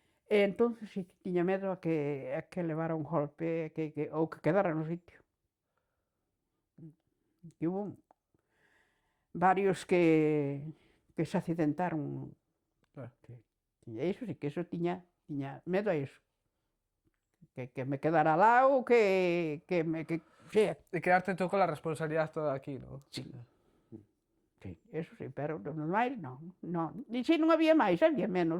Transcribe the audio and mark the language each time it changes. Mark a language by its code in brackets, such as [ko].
[gl] E entonces sí que tiña medo a que levara un golpe ou que quedara no sitio. E hubo varios que se accidentaron. Claro. E iso sí, que eso tiña medo a iso. Que me quedara lá ou que sea. [es] Y quedarte tú con la responsabilidad toda aquí, ¿no? Sí. [gl] Sí, eso sí, pero dos máis non. E se non había máis, había menos.